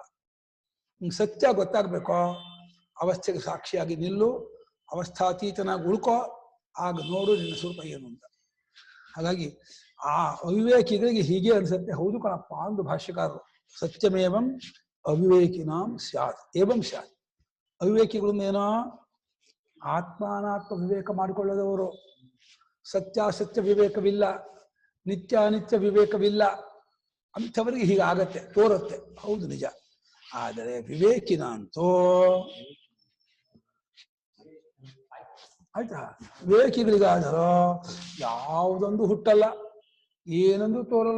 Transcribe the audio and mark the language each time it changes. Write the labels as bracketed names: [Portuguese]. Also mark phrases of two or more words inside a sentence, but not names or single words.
[Kannada] ಸತ್ಯ ಗೊತ್ತಾಗಬೇಕೋ, ಅವಸ್ಥೆಗೆ ಸಾಕ್ಷಿಯಾಗಿ ನಿಲ್ಲು, ಅವಸ್ಥಾತೀತನಾಗಿ ಉಳ್ಕೋ, ಆಗ ನೋಡು ನಿನ್ನ ಸ್ವರೂಪ ಏನು ಅಂತ. ಹಾಗಾಗಿ ಆ ಅವಿವೇಕಿಗಳಿಗೆ ಹೀಗೆ ಅನ್ಸುತ್ತೆ. ಹೌದು ಕಣಪ್ಪ ಅಂದು ಭಾಷ್ಯಕಾರರು, [Sanskrit] ಸತ್ಯಮೇವಂ ಅವಿವೇಕಿನಾಂ ಸ್ಯಾತ್ ಏವಂ ಸ್ಯಾತ್. [Kannada] ಅವಿವೇಕಿಗಳನ್ನೇನೋ ಆತ್ಮಾನಾತ್ಮ ವಿವೇಕ ಮಾಡಿಕೊಳ್ಳದವರು, ಸತ್ಯಾಸತ್ಯ ವಿವೇಕವಿಲ್ಲ, ನಿತ್ಯ ಅನಿತ್ಯ ವಿವೇಕವಿಲ್ಲ, ಅಂಥವರಿಗೆ ಹೀಗಾಗತ್ತೆ, ತೋರುತ್ತೆ. ಹೌದು ನಿಜ. ಆದರೆ ವಿವೇಕಿನ ಅಂತೂ ಆಯ್ತಾ, ವಿವೇಕಿಗಳಿಗಾದರೂ ಯಾವುದೊಂದು ಹುಟ್ಟಲ್ಲ, ಏನೊಂದು ತೋರಲ್ಲ.